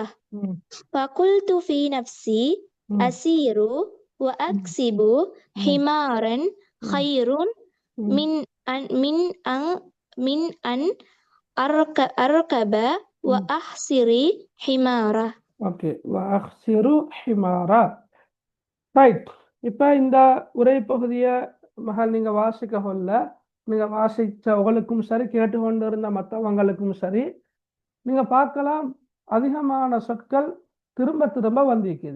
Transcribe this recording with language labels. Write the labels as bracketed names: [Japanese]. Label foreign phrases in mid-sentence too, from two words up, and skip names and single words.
[Arabic] فقلت في نفسي أسير وأكسب حمارا خير من أن أركب وأحصر حمارا. ஓகே, وأحصر حمارا. ரைட். [Tamil] இப்போ இந்த உரை பகுதியை மகள் நீங்கள் வாசிக்க கொள்ள, நீங்கள் வாசித்த உங்களுக்கும் சரி, கேட்டுக்கொண்டு இருந்த மற்றவங்களுக்கும் சரி, நீங்கள் பார்க்கலாம் அதிகமான சொற்கள் திரும்ப திரும்ப வந்திருக்குது.